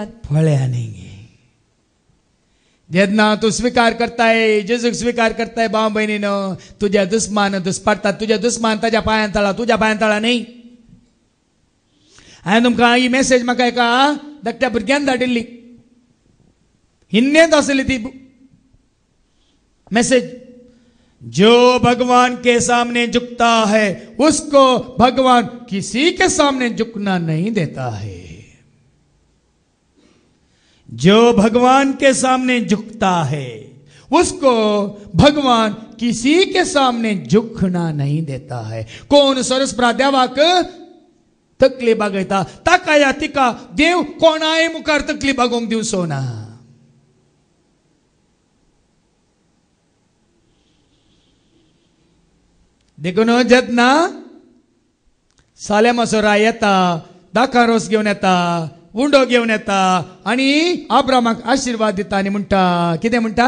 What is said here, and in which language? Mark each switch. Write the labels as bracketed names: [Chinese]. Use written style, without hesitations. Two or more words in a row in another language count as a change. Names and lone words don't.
[Konkani] पळया न्ही, जेन्ना तूं स्विकार करताय, जेजूक स्विकार करताय भाव भयणीनो, तुज्या दुस्मान दुस्पडटात, तुज्या दुस्मान ताज्या पांयां तळा, तुज्या पांयां तळा न्ही. हांवें तुमकां ही मेसेज म्हाका एका धाकट्या भुरग्यान धाडिल्ली, हिंदींत आसली ती मैसेज. [Hindi] जो भगवान के सामने झुकता है उसको भगवान किसी के सामने झुकना नहीं देता है. जो भगवान के सामने झुकता है उसको भगवान किसी के सामने झुकना नहीं देता है. [Konkani] कोण सरस्प्रा देवाक तकली बागयता ताका या तिका देव कोणाय मुखार तकली बागोवंक दिवचो ना. देखून जेन्ना सालेम असो राय येता, दाकारोस घेवन येता, उंडो घेवन येता आनी अब्रामाक आशिर्वाद दिता आनी म्हणटा, कितें म्हणटा,